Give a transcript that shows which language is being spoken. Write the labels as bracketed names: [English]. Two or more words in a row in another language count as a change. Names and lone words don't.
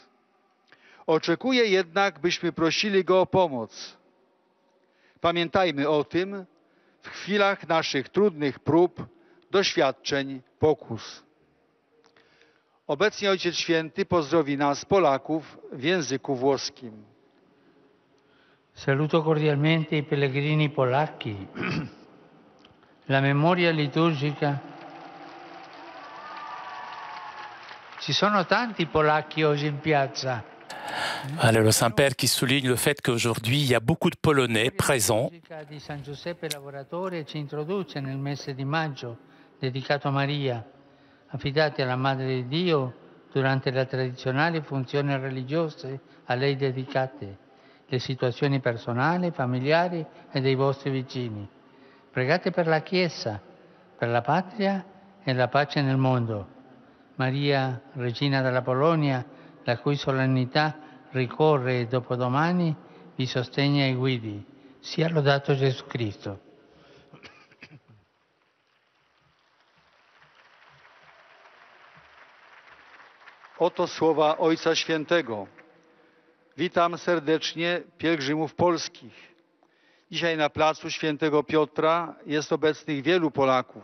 [Polish] Oczekuje jednak, byśmy prosili Go o pomoc. Pamiętajmy o tym w chwilach naszych trudnych prób, doświadczeń, pokus. Obecnie Ojciec Święty pozdrowi nas, Polaków, w języku włoskim. [Italian] Saluto cordialmente i pellegrini polacchi. La memoria liturgica. Ci sono tanti polacchi oggi in piazza. [French] Alors, le Saint-Père qui souligne le fait qu'aujourd'hui, il y a beaucoup de Polonais présents. [Italian] La musica di San Giuseppe Lavoratore ci introduce nel mese di maggio dedicato a Maria, affidati alla Madre di Dio durante le tradizionali funzioni religiose a lei dedicate, le situazioni personali, familiari e dei vostri vicini. Pregate per la Chiesa, per la patria e la pace nel mondo. Maria, Regina della Polonia, la cui solennità ricorre dopodomani, vi sostegna e guidi. Sia lodato Gesù Cristo. [Polish] Oto słowa Ojca Świętego. Witam serdecznie pielgrzymów polskich. Dzisiaj na placu Świętego Piotra jest obecnych wielu Polaków.